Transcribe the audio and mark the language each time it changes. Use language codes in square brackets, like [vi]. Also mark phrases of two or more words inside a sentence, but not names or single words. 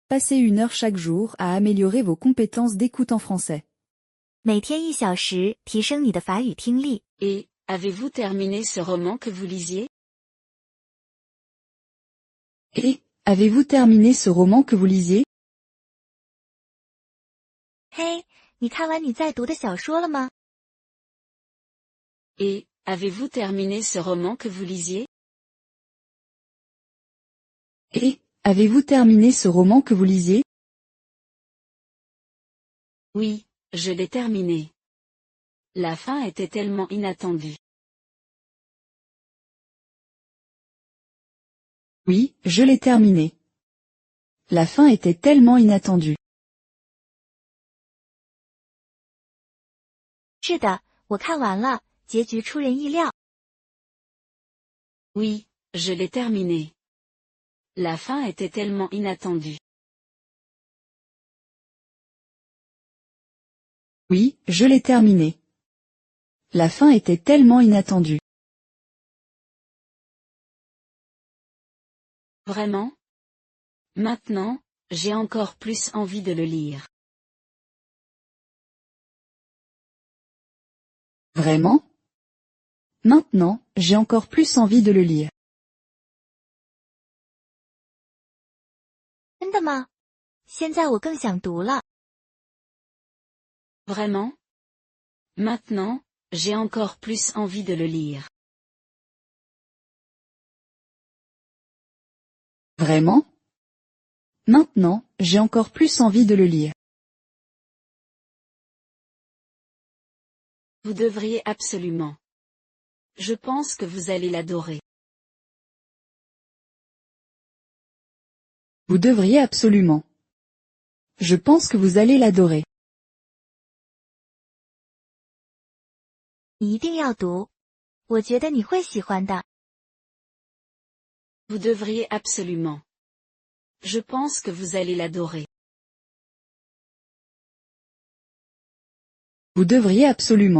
[fr] passez 1 heure chaque jour à améliorer vos compétences d'écoute en français. [zh] 每天1小时，提升你的法语听力。 [fr] Et, avez-vous terminé ce roman que vous lisiez? Et, avez-vous terminé ce roman que vous lisiez? [zh] 嘿，你看完你在读的小说了吗？ [fr] Et, avez-vous terminé ce roman que vous lisiez? Et, avez-vous terminé ce roman que vous lisiez? Oui, je l'ai terminé. La fin était tellement inattendue. Oui, je l'ai terminé. La fin était tellement inattendue. [zh] 是的，我看完了，结局出人意料。 [fr] Oui, je l'ai terminé. La fin était tellement inattendue. Oui, je l'ai terminé. La fin était tellement inattendue. Vraiment? Maintenant, j'ai encore plus envie de le lire. Vraiment? Maintenant, j'ai encore plus envie de le lire. [zh] 真的吗？现在我更想读了。 [fr] Vraiment? Maintenant, j'ai encore plus envie de le lire. Vraiment? Maintenant, j'ai encore plus envie de le lire. Vous devriez absolument. Je pense que vous allez l'adorer. Vous devriez absolument. Je pense que vous allez l'adorer. [zh] 你一定要读，我觉得你会喜欢的。 [fr] Vous devriez absolument. Je pense que vous allez l'adorer. Vous devriez absolument.